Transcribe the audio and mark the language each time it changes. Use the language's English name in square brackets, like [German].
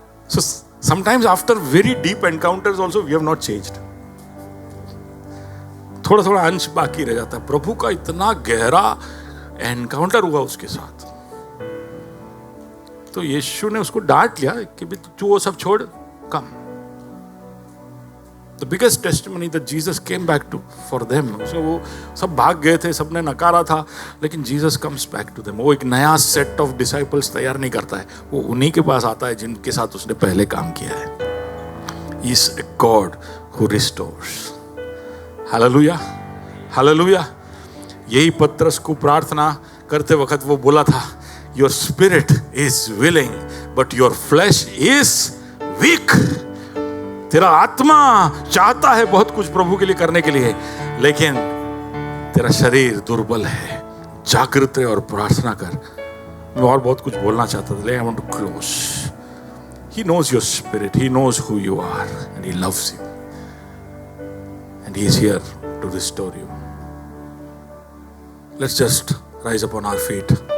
[English] So sometimes after very deep encounters also we have not changed. [Hindi] थोड़ा थोड़ा अंश बाकी रह जाता है। प्रभु का इतना गहरा एनकाउंटर हुआ उसके साथ, तो यीशु ने उसको डांट लिया कि तू वो सब छोड़, कम। [English] The biggest testimony that Jesus came back to for them. [Hindi] So वो सब भाग गए थे, सबने नकारा था, लेकिन [English] Jesus comes back to them. [Hindi] वो एक नया set of disciples तैयार नहीं करता है, वो उन्हीं के पास आता है जिनके साथ उसने पहले काम किया है। [English] He is a God who restores. Hallelujah, hallelujah. [Hindi] यही पतरस को प्रार्थना करते वक्त वो बोला था, [English] Your spirit is willing, but your flesh is weak. [Hindi] तेरा आत्मा चाहता है बहुत कुछ प्रभु के लिए करने के लिए, लेकिन तेरा शरीर दुर्बल है। जागृत और प्रार्थना कर। मैं और बहुत कुछ बोलना चाहता था, लेकिन [English] I want to close. He knows your spirit, he knows who you are, and he loves you, and he is here to restore you. Let's just rise up on our feet.